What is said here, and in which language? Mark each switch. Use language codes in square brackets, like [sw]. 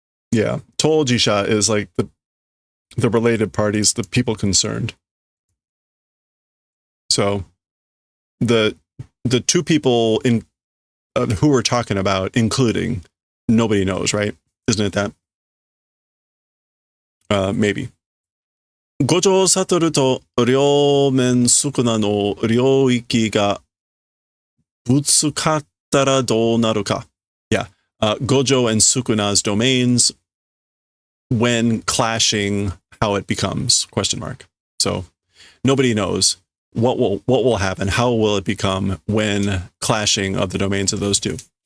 [en] Yeah, 当事者 is like the related parties, the people concerned. So the two people who we're talking about, including, nobody knows, right? Isn't it that? Maybe. [ja] 五条悟と両面宿儺の領域がぶつかったらどうなるか? [en] Yeah. Gojo and Sukuna's domains, when clashing, how it becomes, ? So nobody knows what will happen, how will it become when clashing of the domains of those two.